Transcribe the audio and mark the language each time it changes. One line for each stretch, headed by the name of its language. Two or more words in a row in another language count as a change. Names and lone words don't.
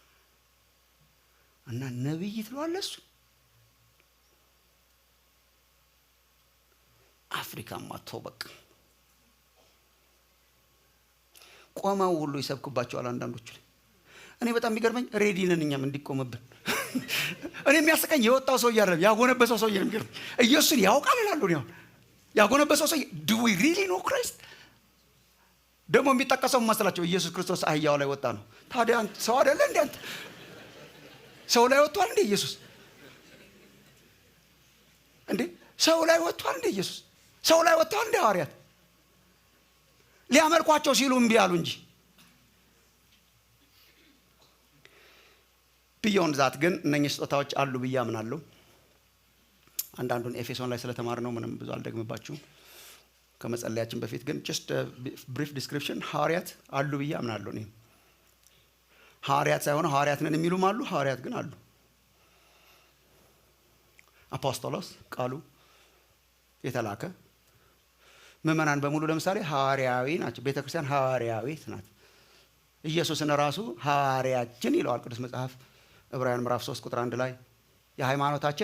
Amharic: እና ነብይ ትለዋለህ እሱ። አፍሪካማ ተው በቃ ቆመው ሁሉ ይሰብኩባቸዋል አንዳንዶቹ ላይ። እኔ በጣም የሚገርመኝ ሬዲ ነን እኛም እንዲቆምብን። እኔ የሚያስቀኝ የወጣው ሰው አይደለም ያጎነበሰው ሰው የሚገርም ኢየሱስን ያውቃል ይላሉ። ነው ያጎነበሰው ሰው
English: do we really know Christ?
Amharic: ደግሞ የሚጠቀሰው መስላቸው ኢየሱስ ክርስቶስ አህያው ላይ ወጣ ነው። ታዲያ ሰው አይደለ እንዴ? አንተ ሰው ላይ ወጥቷል እንዴ ኢየሱስ? እንዴ ሰው ላይ ወጥቷል እንዴ ኢየሱስ? ሰው ላይ ወጥቷል እንዴ ሐዋርያት? ሊያመልኳቸው ሲሉ እምቢ አሉ እንጂ።
English: beyond that
Amharic: ግን እነኚህ ስጦታዎች አሉ ብዬ አምናለሁ። አንዳንዱን ኤፌሶን ላይ ስለተማርነው ምንም ብዙ አልደግምባችሁም ከመጸለያችን በፊት ግን
English: just a brief description
Amharic: ሐዋርያት አሉ ብዬ አምናለሁ። እኔ ሐዋርያት ሳይሆን ሐዋርያት ነን የሚሉም አሉ፣ ሐዋርያት ግን አሉ። አፖስቶሎስ ቃሉ የተላከ ምዕመናን በሙሉ ለምሳሌ ሐዋርያዊ ናቸው። ቤተክርስቲያን ሐዋርያዊት ናት። ኢየሱስን ራሱ ሐዋርያችን ይለዋል ቅዱስ መጽሐፍ ዕብራውያን ምዕራፍ 3 ቁጥር 1 ላይ የሃይማኖታችን